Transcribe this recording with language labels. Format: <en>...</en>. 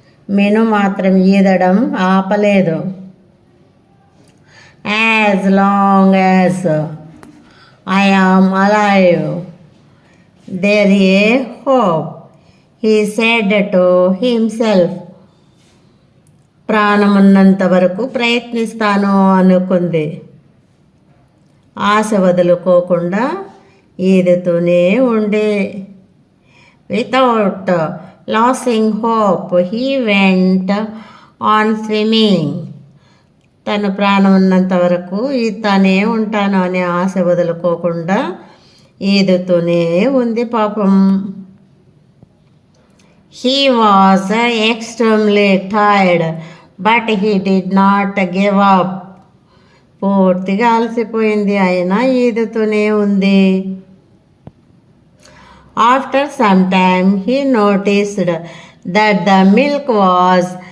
<te>Menu మాత్రం ఈదడం ఆపలేదు.</te> <en>As long as I am alive, there is a hope, he said to himself.</en> <te>ప్రాణమున్నంత వరకు ప్రయత్నిస్తాను అనుకుంది. ఆశ వదులుకోకుండా ఈదుతూనే ఉండే.</te> <en>Without losing hope, he went on swimming.</en> <te>తను ప్రాణం ఉన్నంత వరకు ఈదుతానే ఉంటాను అనే ఆశ వదులుకోకుండా ఈదుతూనే ఉంది పాపం.</te> <en>He was extremely tired, but he did not give up.</en> <te>పూర్తిగా అలసిపోయింది, అయినా ఈదుతూనే ఉంది.</te> <en>After some time, he noticed that the milk was</en>